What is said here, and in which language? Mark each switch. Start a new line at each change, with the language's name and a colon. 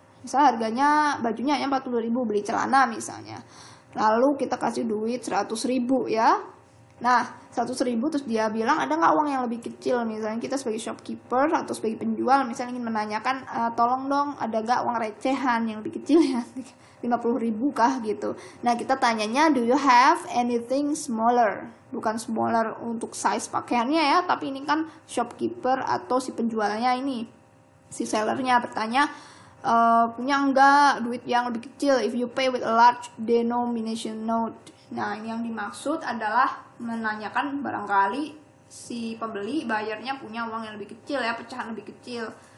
Indonesian: Misalnya harganya bajunya hanya 40.000, beli celana misalnya. Lalu kita kasih duit 100.000 ya. Nah, 100.000 terus dia bilang ada nggak uang yang lebih kecil? Misalnya kita sebagai shopkeeper atau sebagai penjual misalnya ingin menanyakan, tolong dong ada nggak uang recehan yang lebih kecil ya, 50.000 kah gitu. Nah, kita tanyanya,
English: do you have anything smaller?
Indonesian: Bukan smaller untuk size pakaiannya ya, tapi ini kan shopkeeper atau si penjualnya ini, si sellernya bertanya, punya enggak duit yang lebih kecil,
English: if you pay with a large denomination note.
Indonesian: Nah, ini yang dimaksud adalah menanyakan barangkali si pembeli bayarnya punya uang yang lebih kecil ya, pecahan lebih kecil.